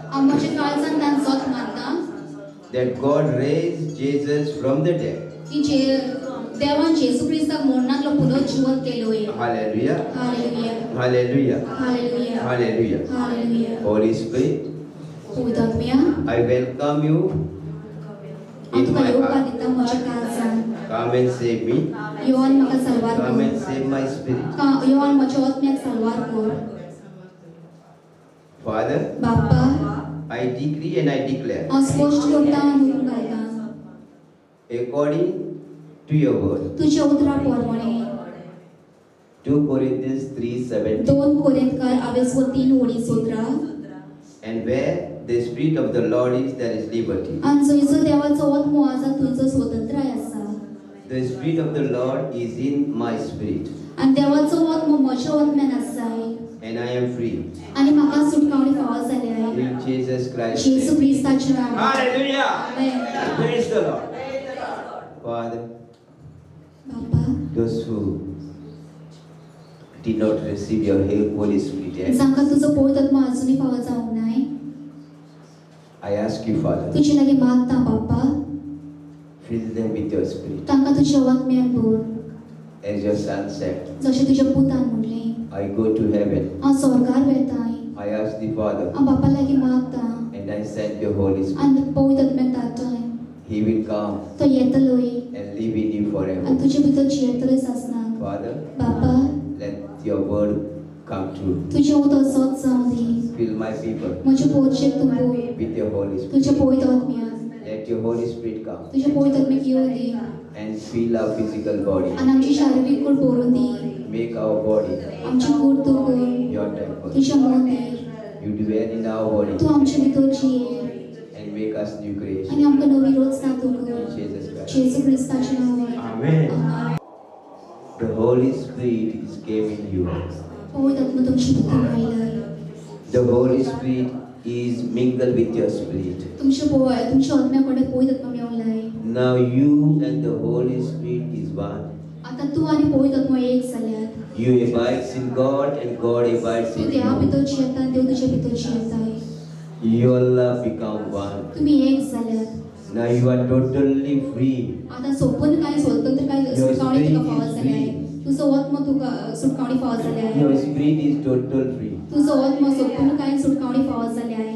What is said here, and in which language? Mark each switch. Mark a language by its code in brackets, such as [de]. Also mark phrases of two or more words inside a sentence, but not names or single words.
[kok] हांव म्हज्या काळजान जोत मानता [en] that God raised Jesus from the dead. [kok] की देवान जेजू ख्रिस्ताक मरणांतलो पुनरुज्जीवन केलोय. [en] Hallelujah. [kok] हालेलुया. [en] Hallelujah. [kok] हालेलुया. [en] Hallelujah. [kok] हालेलुया. [en] Holy Spirit, [kok] पवित्र आत्म्या [en] I welcome you [kok] हांव [en] in [kok] तुका [en] my [kok] येवकार [en] heart. [kok] दिता म्हज्या काळजान. [en] Come and save me. [kok] योवान म्हाका साल्वार [en] Come [kok] कर. [en] and save my spirit. [kok] योवान म्हज्या आत्म्याक साल्वार कर. [en] Father, [kok] बाप्पा [en] I decree and I declare [kok] हांव स्पश्ट करता आनी हुकूम घालता [en] according to your word. [kok] तुज्या उतरा प्रमाणे [en] 2 Corinthians 3:17. [kok] 2 कोरिंथकार 3:17 [en] And where the Spirit of the Lord is, there is liberty. [kok] आनी जंयसर देवाचो आत्मो आसा थंयसर स्वतंत्राय आसा. [en] The Spirit of the Lord is in my spirit, [kok] आनी देवाचो आत्मो म्हज्या आत्म्यान आसाय. [en] and I am free. [kok] आनी म्हाका सुटकावणी फावो जाल्याय. [en] In Jesus Christ. [kok] जेजू ख्रिस्ताचे नांवान. [en] Hallelujah. [kok] आमेन. [en] Praise the Lord. Father, [kok] बाप्पा [en] those who did not receive your Holy Spirit yet, [kok] जांकां तुजो पवित्र आत्मो अजुनूय फावो जावंक नाय [en] I ask you, Father, [kok] तुजे लागीं मागता बाप्पा [en] fill them with your Spirit. [kok] तांकां तुज्या आत्म्यान भर. [en] As your Son said, [kok] जशें तुज्या पुतान म्हणलें [en] I go to heaven. [kok] हांव स्वर्गार वेताय. [en] I ask the Father, [kok] हांव बाप्पा लागीं मागता [en] and I send your Holy Spirit. [kok] आनी पवित्र आत्म्याक धाडटाय. [en] He will come [kok] तो येतलोय [en] and live in you forever. [kok] आनी तुजे भितर जियेतलोय सासनाक. [en] Father, [kok] बाप्पा [en] let your word come true. [kok] तुजें उतर सत जावं दी. [en] Fill my people [kok] म्हज्या पोरचेक तूं भर. [en] with your Holy Spirit. [kok] तुज्या पवित्र आत्म्यान. [en] Let your Holy Spirit come [kok] तुज्या पवित्र आत्म्याक येवं दी. [en] and fill our physical body. [kok] आनी आमची शारिरीक कूड भरून दी. [en] Make our body [kok] आमची कूड तूं कर. [en] your temple. [kok] तुजें मंदीर. [en] You dwell in our body [kok] तूं आमचे भितर जिये [en] and make us new [kok] आनी [en] creation. [kok] आमकां नवी रचना तूं कर. [en] In Jesus Christ. [kok] जेजू ख्रिस्ताच्या नांवान. [en] Amen. [kok] आमेन. [en] The Holy Spirit is came in you. [kok] पवित्र आत्मा तुमचे भितर आयलाय. [en] The Holy Spirit is mingled with your spirit. [kok] तुमच्या आत्म्या कडेन पवित्र आत्मा मेवलाय. [en] Now you and the Holy Spirit is one. [kok] आता तूं आनी पवित्र आत्मा एक जाल्यात. [en] You abides in God and God abides [kok] तूं [en] in [kok] देवा [en] you. [kok] भितर जियेता आनी देव तुज्या भितर जियेताय. [en] You all have become one. [kok] तुमी एक जाल्यात. [en] Now you are totally free. [kok] आता संपूर्ण काय स्वतंत्र काय [en] Your [kok] सुटकावणी [en] spirit [kok] तुका फावो [en] is [kok] जाल्याय. [en] free. [kok] तुजो आत्मा तुका सुटकावणी फावो जाल्याय. [en] Your spirit is total free. [kok] तुजो आत्मा संपूर्ण काय सुटकावणी फावो जाल्याय.